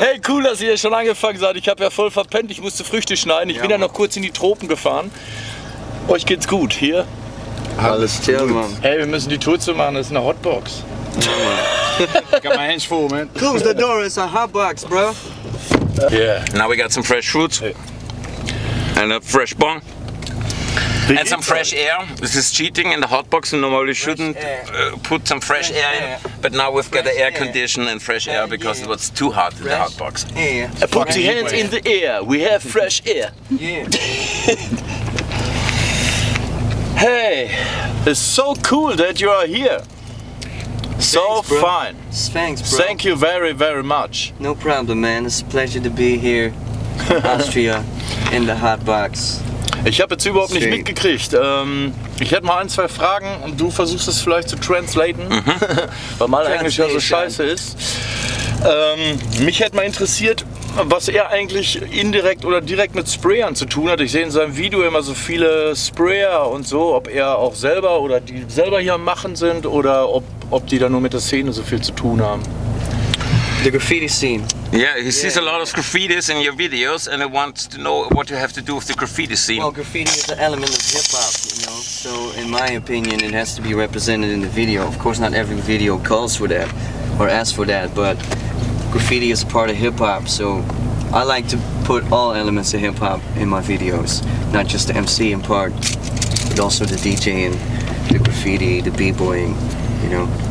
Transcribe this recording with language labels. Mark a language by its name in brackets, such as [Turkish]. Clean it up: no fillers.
[German] Hey, cool, dass ihr schon angefangen seid. Ich habe ja voll verpennt, ich musste Früchte schneiden. Ich bin ja noch kurz in die Tropen gefahren. Euch geht's gut, hier? Alles Chill, man. Hey, wir müssen die Tour zu machen, das ist eine Hotbox. [English] Got my hands full, man. Close the door, it's a hotbox, bro. Yeah. Now we got some fresh fruits and a fresh bong. And some fresh air. This is cheating in the hotbox. You normally shouldn't put some fresh air in, but now we've got the air condition and fresh air because it was too hot in the hotbox. Yeah. Put the hands in the air, we have fresh air. Yeah. Hey, it's so cool that you are here. So Thanks, bro. fine. Thanks, bro. Thank you very, very much. No problem, man. It's a pleasure to be here in Austria in the Hotbox. [German] Ich habe jetzt überhaupt nicht Schön. mitgekriegt. Ich hätte mal ein, zwei Fragen und du versuchst es vielleicht zu translaten, weil mein Englisch ja so scheiße ist. Mich hätte mal interessiert, was er eigentlich indirekt oder direkt mit Sprayern zu tun hat. Ich sehe in seinem Video immer so viele Sprayer und so, ob er auch selber oder die selber hier am Machen sind oder ob die da nur mit der Szene so viel zu tun haben. [English] The graffiti scene. Yeah, he sees a lot of graffitis in your videos and he wants to know what you have to do with the graffiti scene. Well, graffiti is an element of hip-hop, you know, so in my opinion it has to be represented in the video. Of course not every video calls for that or asks for that, but graffiti is a part of hip-hop, so I like to put all elements of hip-hop in my videos, not just the MC in part, but also the DJing, the graffiti, the b-boying, you know.